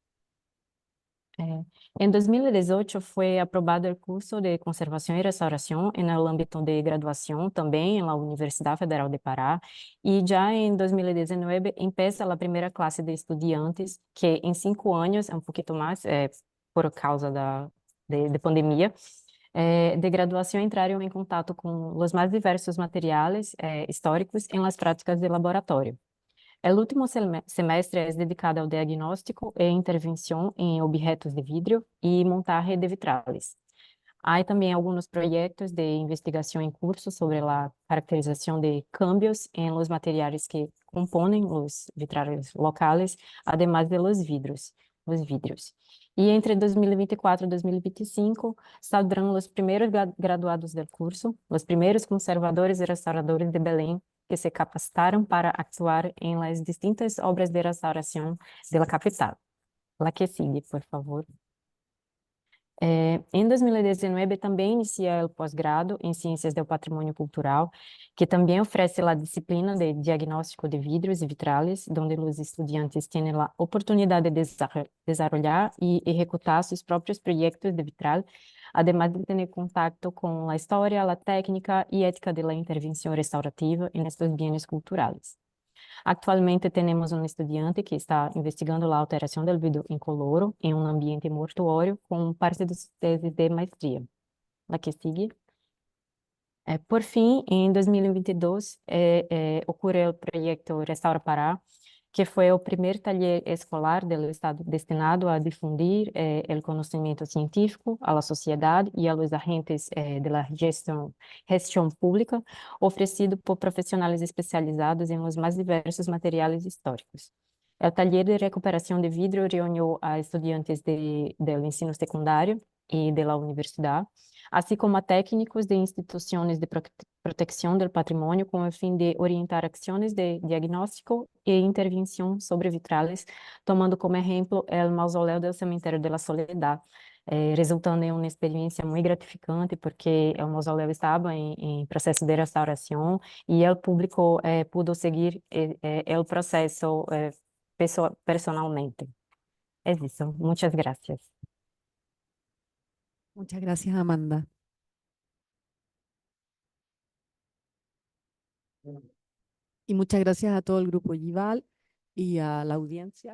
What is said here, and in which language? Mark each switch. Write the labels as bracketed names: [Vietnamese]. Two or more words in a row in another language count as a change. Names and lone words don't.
[Spanish] En 2018 fue aprobado el curso de Conservación y Restauración en el ámbito de graduación también en la Universidad Federal de Pará y ya en 2019 empieza la primera clase de estudiantes que en 5 años, un poquito más por causa de pandemia, de graduación entraron en contacto con los más diversos materiales históricos en las prácticas de laboratorio. El último semestre es dedicado [Portuguese] ao diagnóstico e intervenção em objetos de vidro e [Spanish] montaje de vitrales. [Portuguese] Há também alguns projetos de investigação em curso sobre a caracterização de cambios em los materiais que compõem os [Spanish] vitrales locales, además de los vidrios. [Portuguese] E entre 2024 e 2025 saldrão os primeiros graduados do curso, os primeiros conservadores e restauradores de Belém que se capacitaram para actuar em [Spanish] las distintas [Portuguese] obras de restauração da capital. [Spanish] La que sigue, por favor. [Portuguese] Em 2019 também inicia o pós-grado em Ciências do Patrimônio Cultural, que também oferece a disciplina de diagnóstico de vidros e vitrales, onde os estudantes têm a oportunidade de desenvolver e executar seus próprios projetos de vitral, [Spanish] además de [Portuguese] ter contato com a história, a técnica e ética da intervenção restaurativa em estes bens culturais. Actualmente temos um estudante que está investigando a alteração do vidro incoloro em um ambiente mortuório com parte de sua tese de maestria. [Spanish] La que sigue. [Portuguese] Por fim, em 2022, ocorreu o projeto Restaura Pará, que foi o primeiro taller escolar do Estado destinado a difundir o conhecimento científico à sociedade e aos agentes da gestão pública, oferecido por profissionais especializados em os mais diversos materiais históricos. O taller de recuperação de vidro reuniu a estudantes do ensino secundário e da universidade, assim como a técnicos de instituições de proteção do patrimônio com o fim de orientar ações de diagnóstico e intervenção sobre vitrales, tomando como exemplo o mausoléu do Cemitério de la Soledad, resultando em uma experiência muito gratificante, porque o mausoléu estava em processo de restauração e o público pudo seguir o processo personalmente. É isso. [Spanish] Muchas gracias. Muchas gracias, Amanda. Y muchas gracias a todo el grupo Yival y a la audiencia.